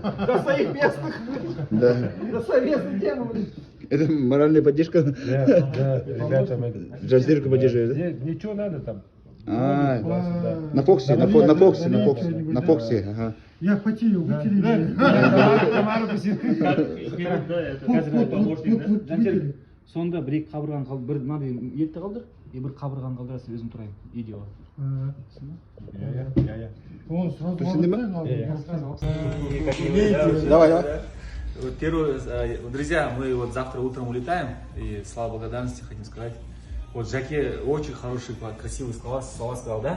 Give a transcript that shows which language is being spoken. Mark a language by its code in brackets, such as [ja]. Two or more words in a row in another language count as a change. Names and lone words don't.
[ru] До своих местных, Да. до совместной темы, блин. Это моральная поддержка. Да, ребята, Жансерик поддерживает, да? ничего надо там. А, на Фоксе, на Фоксе, ага. Я потею, вытери меня. [kk] Қазір помощник, да? Жансерик, сонда бір екі қабырғаны қалдыр, бір мынандай етті қалдыр, бір қабырғаны қалдырасың, өзім тұрайын. [ru] Видео. Он сразу Давай, давай. Вот первое, друзья, мы вот завтра утром улетаем, и слава благодарности хотим сказать. Вот Жаке очень хорошие, красивые слова сказал, да?